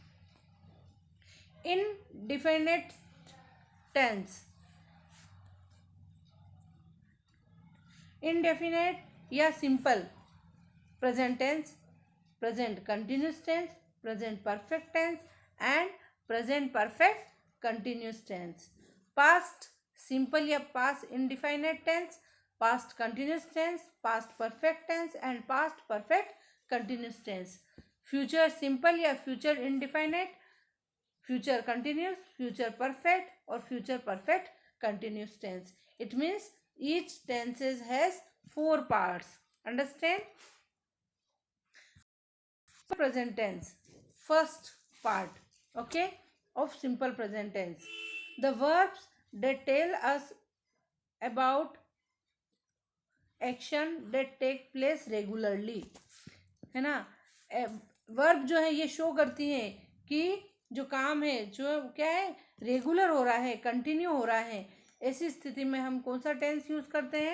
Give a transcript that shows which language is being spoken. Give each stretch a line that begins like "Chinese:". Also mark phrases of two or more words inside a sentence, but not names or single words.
English: In definite tense, indefinite या simple present tense, present continuous tense, present perfect tense and present perfect continuous tense. past simple या past indefinite tense, past continuous tense, past perfect tense and past perfect continuous tense. Future simple या future indefinite, future continuous, future perfect और future perfect continuous tense. It means each tenses has 4 parts. Understand? Present tense, first part, okay, of simple present tense. The verbs that tell us about action that take place regularly,
Hindi: है ना. वर्ब जो है ये शो करती है कि जो काम है जो क्या है, रेगुलर हो रहा है, कंटिन्यू हो रहा है. ऐसी स्थिति में हम कौन सा टेंस यूज करते हैं?